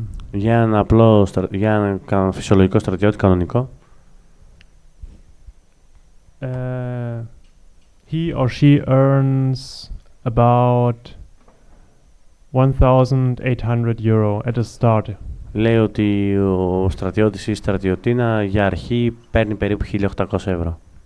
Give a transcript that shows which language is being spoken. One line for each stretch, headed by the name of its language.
Greek: για ένα φυσιολογικό στρατιώτη κανονικό,
English: he or she earns about 1,800 euro at the start.
Greek: Λέει ότι ο στρατιώτης ή η στρατιωτίνα για αρχή παίρνει περίπου 1.800 ευρώ.